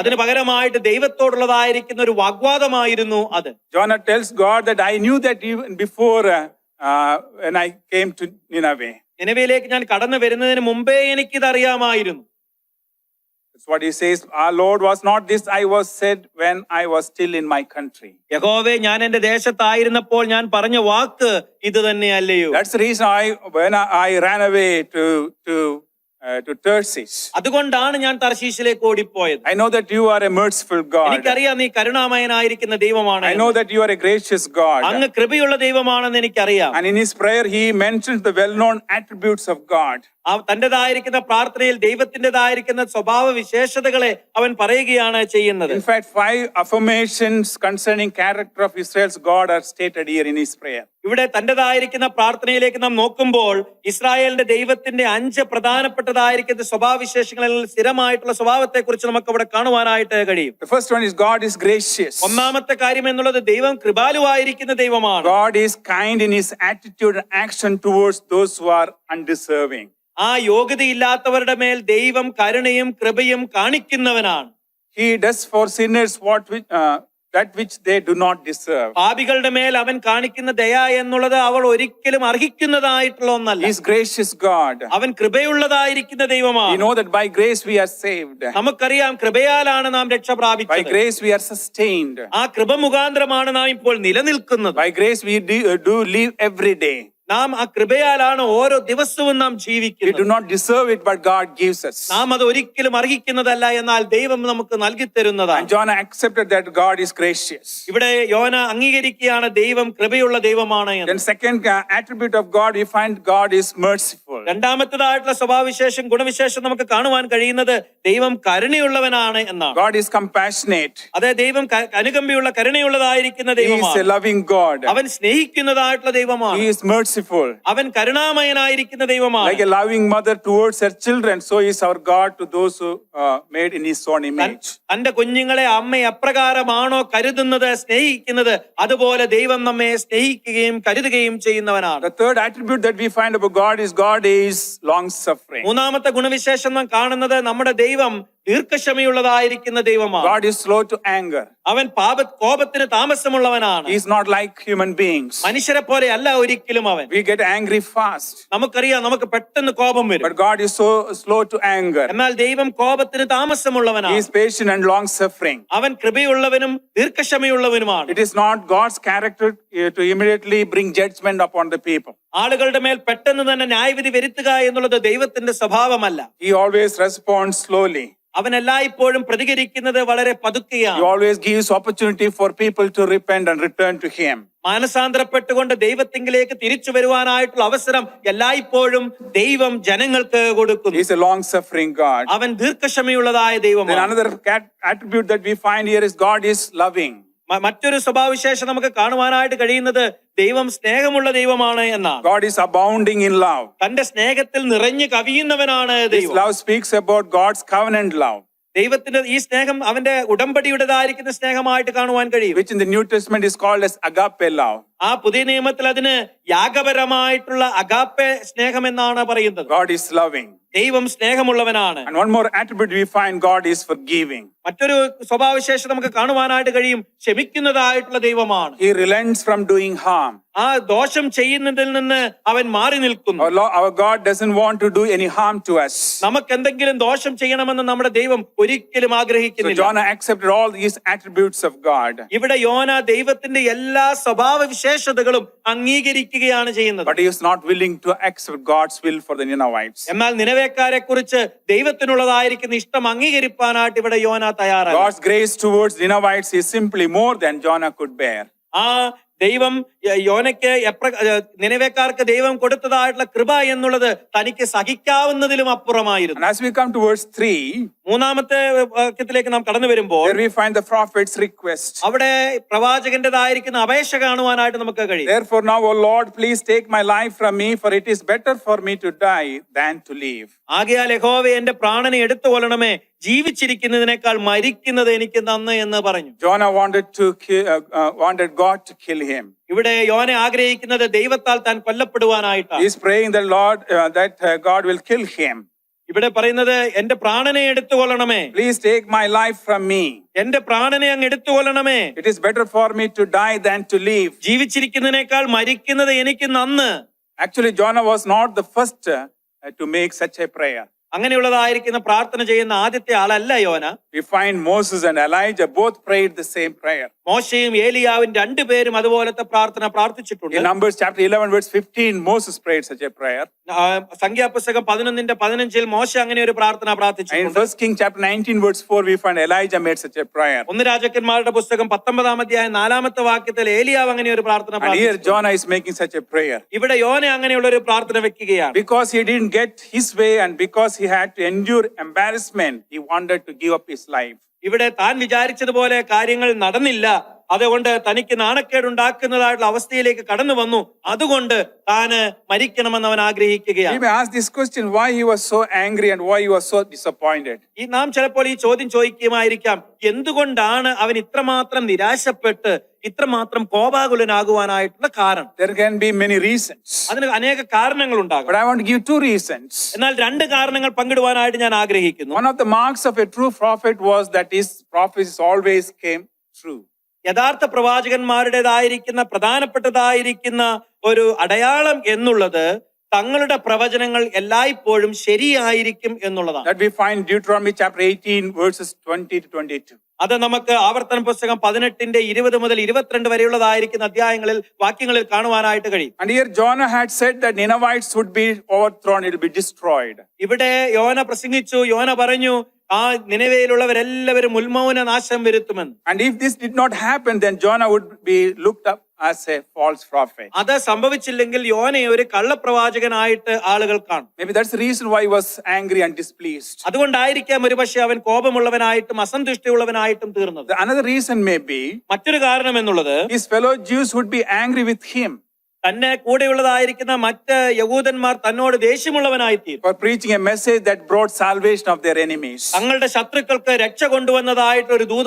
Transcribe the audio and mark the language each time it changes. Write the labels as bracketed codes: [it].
[ml] അതിന് പകരമായിട്ട് ദൈവത്തോടുള്ളതായിരിക്കുന്ന ഒരു വാഗ്വാദമായിരുന്നു അത്. [en] Jonah tells God that I knew that even before when I came to Nineveh. [ml] നിനവയിലേക്ക് ഞാൻ കടന്നു വരുന്നതിന് മുമ്പേ എനിക്കിത് അറിയാമായിരുന്നു. [en] That's what he says. Our Lord, was not this I was said when I was still in my country. [ml] യഹോവേ, ഞാൻ എന്റെ ദേശത്തായിരുന്നപ്പോൾ ഞാൻ പറഞ്ഞ വാക്ക് ഇത് തന്നെയല്ലയോ? [en] That's the reason when I ran away to Tarshish. [ml] അതുകൊണ്ടാണ് ഞാൻ തർശീശിലേക്ക് ഓടിപ്പോയത്. [en] I know that you are a merciful God. [ml] എനിക്കറിയാം നീ കരുണാമയനായിരിക്കുന്ന ദൈവമാണ്. [en] I know that you are a gracious God. [ml] അങ്ങ് കൃപയുള്ള ദൈവമാണെന്ന് എനിക്കറിയാം. [en] And in his prayer he mentions the well-known attributes of God. [ml] തന്റേതായിരിക്കുന്ന പ്രാർത്ഥനയിൽ ദൈവത്തിൻ്റെതായിരിക്കുന്ന സ്വഭാവ വിശേഷതകളെ അവൻ പറയുകയാണ് ചെയ്യുന്നത്. [en] In fact, 5 affirmations concerning character of Israel's God are stated here in his prayer. [ml] ഇവിടെ തന്റേതായിരിക്കുന്ന പ്രാർത്ഥനയിലേക്ക് നാം നോക്കുമ്പോൾ ഇസ്രായേലിന്റെ ദൈവത്തിന്റെ 5 പ്രധാനപ്പെട്ടതായിരിക്കുന്ന സ്വഭാവവിശേഷങ്ങളിൽ സ്ഥിരമായിട്ടുള്ള സ്വഭാവത്തെ കുറിച്ച് നമുക്ക് അവിടെ കാണുവാനായിട്ട് കഴിയും. [en] The first one is God is gracious. [ml] ഒന്നാമത്തെ കാര്യം എന്നുള്ളത് ദൈവം കൃപാലുവായിരിക്കുന്ന ദൈവമാണ്. [en] God is kind in his attitude and action towards those who are undeserving. [ml] ആ യോഗ്യതയില്ലാത്തവരുടെ മേൽ ദൈവം കരുണയും കൃപയും കാണിക്കുന്നവനാണ്. [en] He does for sinners that which they do not deserve. [ml] പാപികളുടെ മേൽ അവൻ കാണിക്കുന്ന ദയ എന്നുള്ളത് അവൾ ഒരിക്കലും അർഹിക്കുന്നതായിട്ടുള്ള ഒന്നല്ല. [en] He is gracious God. [ml] അവൻ കൃപയുള്ളതായിരിക്കുന്ന [en] We [ml] ദൈവമാണ്. [en] know that by grace we are saved. [ml] നമുക്കറിയാം കൃപയാലാണ് നാം രക്ഷ [en] By [ml] പ്രാപിച്ചത്. [en] grace we are sustained. [ml] ആ കൃപ മുഖാന്തരമാണ് നാം ഇപ്പോൾ നിലനിൽക്കുന്നത്. [en] By grace we do live every day. [ml] നാം ആ കൃപയാലാണ് ഓരോ ദിവസവും നാം [en] We do [ml] ജീവിക്കുന്നത്. [en] not deserve it, but God gives us. [ml] നാം അത് ഒരിക്കലും അർഹിക്കുന്നതല്ല, എന്നാൽ ദൈവം നമുക്ക് നൽകി [en] And [ml] തരുന്നതാണ്. [en] Jonah accepted that God is gracious. [ml] ഇവിടെ യോന അംഗീകരിക്കുകയാണ് ദൈവം കൃപയുള്ള ദൈവമാണ് എന്ന്. [en] Then second attribute of God, we find God is merciful. [ml] രണ്ടാമത്തേതായിട്ടുള്ള സ്വഭാവവിശേഷം ഗുണവിശേഷം നമുക്ക് കാണുവാൻ കഴിയുന്നത് ദൈവം കരുണയുള്ളവനാണ് എന്നാണ്. [en] God is compassionate. [ml] അതെ, ദൈവം കനുകമ്പിയുള്ള കരുണയുള്ളതായിരിക്കുന്ന [en] He is a [ml] ദൈവമാണ്. [en] loving God. [ml] അവൻ സ്നേഹിക്കുന്നതായിട്ടുള്ള ദൈവമാണ്. [en] He is merciful. [ml] അവൻ കരുണാമയനായിരിക്കുന്ന ദൈവമാണ്. [en] Like a loving mother towards her children, so is our God to those who made in his own image. [ml] തന്റെ കുഞ്ഞുങ്ങളെ അമ്മ എപ്രകാരമാണോ കരുതുന്നത്, സ്നേഹിക്കുന്നത്, അതുപോലെ ദൈവം നമ്മെ സ്നേഹിക്കുകയും കരുതുകയും ചെയ്യുന്നവനാണ്. [en] The third attribute that we find about God is long suffering. [ml] മൂന്നാമത്തെ ഗുണവിശേഷം നാം കാണുന്നത് നമ്മുടെ ദൈവം ദീർഘക്ഷമയുള്ളതായിരിക്കുന്ന ദൈവമാണ്. [en] God is slow to anger. [ml] അവൻ കോപത്തിന് താമസമുള്ളവനാണ്. [en] He is not like human beings. [ml] മനുഷ്യരെ പോലെ അല്ല ഒരിക്കലും അവൻ. [en] We get angry fast. [ml] നമുക്കറിയാം, നമുക്ക് പെട്ടെന്ന് കോപം വരും. [en] But God is so slow to anger. [ml] എന്നാൽ ദൈവം കോപത്തിന് [en] He [ml] താമസമുള്ളവനാണ്. [en] is patient and long suffering. [ml] അവൻ കൃപയുള്ളവനും ദീർഘക്ഷമയുള്ളവനുമാണ്. [en] It is not God's character to immediately bring judgment upon the people. [ml] ആളുകളുടെ മേൽ പെട്ടെന്ന് തന്നെ ന്യായവിധി വരുത്തുക എന്നുള്ളത് ദൈവത്തിന്റെ സ്വഭാവമല്ല. [en] He always responds slowly. [ml] അവൻ എല്ലായ്പ്പോഴും പ്രതികരിക്കുന്നത് വളരെ [en] He [ml] പതുക്കെയാണ്. [en] always gives opportunity for people to repent and return to him. [ml] മാനസാന്തരപ്പെട്ടുകൊണ്ട് ദൈവത്തിങ്കിലേക്ക് തിരിച്ചു വരുവാനായിട്ടുള്ള അവസരം എല്ലായ്പ്പോഴും ദൈവം ജനങ്ങൾക്ക് [en] He [ml] കൊടുക്കുന്നു. [en] is a long-suffering God. [ml] അവൻ ദീർഘക്ഷമയുള്ളതായ [en] Then [ml] ദൈവമാണ്. [en] another attribute that we find here is God is loving. [ml] മറ്റൊരു സ്വഭാവവിശേഷം നമുക്ക് കാണുവാനായിട്ട് കഴിയുന്നത് ദൈവം സ്നേഹമുള്ള ദൈവമാണ് എന്നാണ്. [en] God is abounding in love. [ml] തന്റെ സ്നേഹത്തിൽ നിറഞ്ഞു കവിയുന്നവനാണ് [en] This [ml] ദൈവം. [en] love speaks about God's covenant love, [ml] ദൈവത്തിന്റെ ഈ സ്നേഹം അവന്റെ ഉടമ്പടിയുടേതായിരിക്കുന്ന സ്നേഹമായിട്ട് കാണുവാൻ കഴിയും. [en] which in the New Testament is called as agape love. [ml] ആ പുതിയ നിയമത്തിൽ അതിന് യാഗപരമായിട്ടുള്ള അഗാപ്പെ സ്നേഹം എന്നാണ് പറയുന്നത്. [en] God is loving. [ml] ദൈവം സ്നേഹമുള്ളവനാണ്. [en] And one more attribute we find, God is forgiving. [ml] മറ്റൊരു സ്വഭാവവിശേഷം നമുക്ക് കാണുവാനായിട്ട് കഴിയും, ക്ഷമിക്കുന്നതായിട്ടുള്ള ദൈവമാണ്. [en] He relents from doing harm. [ml] ആ ദോഷം ചെയ്യുന്നതിൽ നിന്ന് അവൻ മാറി നിൽക്കുന്നു. [en] Our God doesn't want to do any harm to us. [ml] നമുക്ക് എന്തെങ്കിലും ദോഷം ചെയ്യണമെന്ന് നമ്മുടെ ദൈവം ഒരിക്കലും [en] So [ml] ആഗ്രഹിക്കുന്നില്ല. [en] Jonah accepted all these attributes of God. [ml] ഇവിടെ യോന ദൈവത്തിന്റെ എല്ലാ സ്വഭാവ വിശേഷതകളും അംഗീകരിക്കുകയാണ് ചെയ്യുന്നത്. [en] But he is not willing to accept God's will for the Ninevites. [ml] എന്നാൽ നിനവേക്കാരെ കുറിച്ച് ദൈവത്തിനുള്ളതായിരിക്കുന്ന ഇഷ്ടം അംഗീകരിപ്പാനായിട്ട് ഇവിടെ യോന തയ്യാറാണ്. [en] God's grace towards Ninevites is simply more than Jonah could bear. [ml] ആ ദൈവം യോനയ്ക്ക് നിനവേക്കാർക്ക് ദൈവം കൊടുത്തതായിട്ടുള്ള കൃപ എന്നുള്ളത് തനിക്ക് സഹിക്കാവുന്നതിലും അപ്പുറമായിരുന്നു. [en] And as we come to verse 3, [ml] മൂന്നാമത്തെ വാക്യത്തിലേക്ക് നാം കടന്നു വരുമ്പോൾ [en] there we find the prophet's request. [ml] അവിടെ പ്രവാചകന്റേതായിരിക്കുന്ന അപേക്ഷ കാണുവാനായിട്ട് നമുക്ക് കഴിയും. [en] Therefore now, O Lord, please take my life from me, for it is better for me to die than to live. [ml] ആകയാൽ യഹോവേ എന്റെ പ്രാണനെ എടുത്തു കൊള്ളണമേ, ജീവിച്ചിരിക്കുന്നതിനേക്കാൾ മരിക്കുന്നത് എനിക്ക് നന്ന് എന്ന് പറഞ്ഞു. [en] Jonah wanted God to kill him. [ml] ഇവിടെ യോന ആഗ്രഹിക്കുന്നത് ദൈവത്താൽ താൻ കൊല്ലപ്പെടുവാനായിട്ടാണ്. [en] He is praying the Lord that God will kill him. [ml] ഇവിടെ പറയുന്നത് എന്റെ പ്രാണനെ എടുത്തു കൊള്ളണമേ, [en] Please take my life from me. [ml] എന്റെ പ്രാണനെ അങ്ങ് എടുത്തു കൊള്ളണമേ, [en] It is better for me to die than to live. [ml] ജീവിച്ചിരിക്കുന്നതിനേക്കാൾ മരിക്കുന്നത് എനിക്ക് നന്ന്. [en] Actually, Jonah was not the first to make such a prayer. [ml] അങ്ങനെയുള്ളതായിരിക്കുന്ന പ്രാർത്ഥന ചെയ്യുന്ന ആദ്യത്തെ ആളല്ല യോന. [en] We find Moses and Elijah both prayed the same prayer. [ml] മോശയും ഏലിയാവും രണ്ടുപേരും അതുപോലത്തെ പ്രാർത്ഥന പ്രാർത്ഥിച്ചിട്ടുണ്ട്. [en] In Numbers chapter 11 verse 15, Moses prayed such a prayer. [ml] സംഖ്യാപുസ്തകം 11:15 മോശ അങ്ങനെ ഒരു പ്രാർത്ഥന [en] And in [ml] പ്രാർത്ഥിച്ചിട്ടുണ്ട്. [en] 1 King chapter 19 verse 4, we find Elijah made such a prayer. [ml] ഒന്ന് രാജാക്കന്മാരുടെ പുസ്തകം 19 അധ്യായം 4 വാക്യത്തിൽ ഏലിയാവ് അങ്ങനെ ഒരു പ്രാർത്ഥന [en] And here [ml] പ്രാർത്ഥിച്ചു. [en] Jonah is making such a prayer. [ml] ഇവിടെ യോന അങ്ങനെയുള്ള ഒരു പ്രാർത്ഥന വെക്കുകയാണ്. [en] Because he didn't get his way and because he had to endure embarrassment, he wanted to give up his life. [ml] ഇവിടെ താൻ വിചാരിച്ചതുപോലെ കാര്യങ്ങൾ നടന്നില്ല, അതുകൊണ്ട് തനിക്ക് നാണക്കേടുണ്ടാക്കുന്നതായിട്ടുള്ള അവസ്ഥയിലേക്ക് കടന്നു വന്നു, അതുകൊണ്ട് താന് മരിക്കണമെന്ന് അവൻ [en] We [ml] ആഗ്രഹിക്കുകയാണ്. [en] may ask this question, why he was so angry and why he was so disappointed. [ml] നാം ചിലപ്പോൾ ഈ ചോദ്യം ചോദിക്കുമായിരിക്കാം, എന്തുകൊണ്ടാണ് അവൻ ഇത്രമാത്രം നിരാശപ്പെട്ട് ഇത്രമാത്രം കോപാകുലനാകുവാനായിട്ടുള്ള കാരണം? [en] There can be many reasons. [ml] അതിന് അനേക കാരണങ്ങൾ ഉണ്ടാകും. [en] But I want to give two reasons. [ml] എന്നാൽ രണ്ട് കാരണങ്ങൾ പങ്കിടുവാനായിട്ട് ഞാൻ ആഗ്രഹിക്കുന്നു. [en] One of the marks of a true prophet was that his prophecies always came true. [ml] യഥാർത്ഥ പ്രവാചകന്മാരുടേതായിരിക്കുന്ന പ്രധാനപ്പെട്ടതായിരിക്കുന്ന ഒരു അടയാളം എന്നുള്ളത് തങ്ങളുടെ പ്രവചനങ്ങൾ എല്ലായ്പ്പോഴും ശരിയായിരിക്കും എന്നുള്ളതാണ്. [en] That we find Deuteronomy chapter 18 verses 20 to 22. [ml] അത് നമുക്ക് ആവർത്തന പുസ്തകം 18:20 മുതൽ 22 വരെയുള്ളതായിരിക്കുന്ന അധ്യായങ്ങളിൽ വാക്യങ്ങളിൽ കാണുവാനായിട്ട് കഴിയും. [en] And here Jonah had said that Ninevites would be overthrown, it will be destroyed. [ml] ഇവിടെ യോന പ്രസംഗിച്ചു, യോന പറഞ്ഞു ആ നിനവേയിലുള്ളവരെല്ലാവരും ഉന്മൂലന നാശം വരുത്തുമെന്ന്. [en] And if this did not happen, then Jonah would be looked up as a false prophet. [ml] അത് സംഭവിച്ചില്ലെങ്കിൽ യോനയെ ഒരു കള്ളപ്രവാചകനായിട്ട് ആളുകൾ കാണും. [en] Maybe that's the reason why he was angry and displeased. [ml] അതുകൊണ്ടായിരിക്കാം ഒരുപക്ഷെ അവൻ കോപമുള്ളവനായിട്ടും അസന്തുഷ്ടിയുള്ളവനായിട്ടും തീർന്നത്. [en] Another reason may be [ml] മറ്റൊരു കാരണം എന്നുള്ളത് [en] his fellow Jews would be angry with him [ml] തന്നെ കൂടെയുള്ളതായിരിക്കുന്ന മറ്റ് യഹൂദന്മാർ തന്നോട് ദേഷ്യമുള്ളവനായി തീരും. [en] for preaching a message that brought salvation of their enemies. [ml] തങ്ങളുടെ ശത്രുക്കൾക്ക് രക്ഷ കൊണ്ടുവന്നതായിട്ട് ഒരു ദൂത